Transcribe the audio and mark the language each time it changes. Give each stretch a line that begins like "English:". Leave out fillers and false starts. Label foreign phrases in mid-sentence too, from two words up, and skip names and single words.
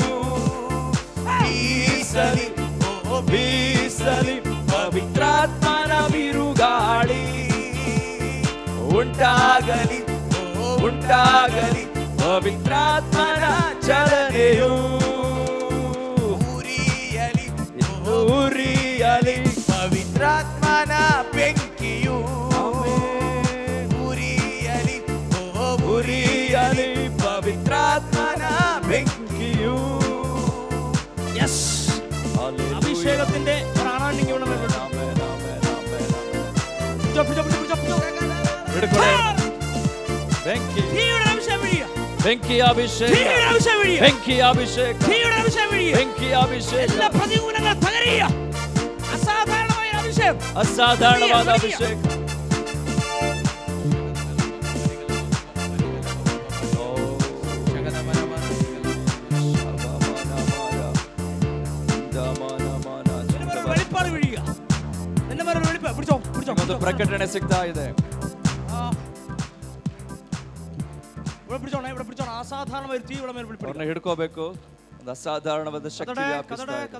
Kannada: ಬೀಸಲಿ ಓ ಬೀಸಲಿ ಪವಿತ್ರಾತ್ಮನ ಬಿರುಗಾಳಿ, ಉಂಟಾಗಲಿ ಓ ಉಂಟಾಗಲಿ ಪವಿತ್ರಾತ್ಮನ ಚಲನೆಯು. ಉರಿಯಲಿ ಉರಿಯಲಿ ಪವಿತ್ರಾತ್ಮನ ಬೆಂಕಿಯು. ಉರಿಯಲಿ ಓ ಉರಿಯಲಿ ಪವಿತ್ರಾತ್ಮನ ಬೆಂಕಿಯು.
Malayalam: യെസ്, അഭിഷേകത്തിന്റെ
Kannada: ಬೆಂಕಿ ಬೆಂಕಿ ಅಭಿಷೇಕ, ಬೆಂಕಿ ಅಭಿಷೇಕ, ಬೆಂಕಿ ಅಭಿಷೇಕ.
Malayalam: എല്ലാ പ്രതികൂലങ്ങൾ തകരുക. അസാധാരണമായ അഭിഷേകം,
Kannada: ಅಸಾಧಾರಣವಾದ ಅಭಿಷೇಕ.
Malayalam: വെളിപ്പാട് വീഴുക. എന്റെ മേലെ വെളിപ്പാട് പിടിച്ചോ പിടിച്ചോ.
Kannada: ಒಂದು ಪ್ರಕಟಣೆ ಸಿಗ್ತಾ ಇದೆ.
Malayalam: ഇവിടെ പിടിച്ചോണേ, ഇവിടെ പിടിച്ചോണം. അസാധാരണമായ ഒരു തീ ഇവിടെ മേലെ വെളിപ്പെടുക.
Kannada: ಅವ್ರನ್ನ ಹಿಡ್ಕೋಬೇಕು. ಒಂದು ಅಸಾಧಾರಣವಾದ ಶಕ್ತಿ ವ್ಯಾಪಿಸ್ತಾ ಇದೆ.